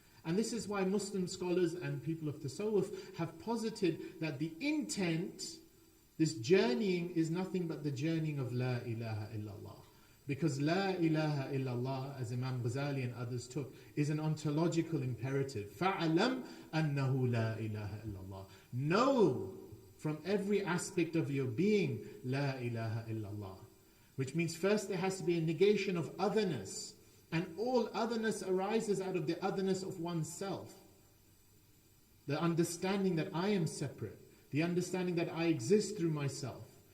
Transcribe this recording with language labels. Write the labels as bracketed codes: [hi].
[en] And this is why Muslim scholars and people of Tasawwuf have posited that the intent, this journeying, is nothing but the journeying of La ilaha illallah. Because La ilaha illallah, as Imam Ghazali and others took, is an ontological imperative. [ar] فَعَلَمْ أَنَّهُ لَا إِلَهَ illallah. [en] Know from every aspect of your being La ilaha illallah. Which means first there has to be a negation of otherness. And all otherness arises out of the otherness of oneself. The understanding that I am separate. The understanding that I exist through myself.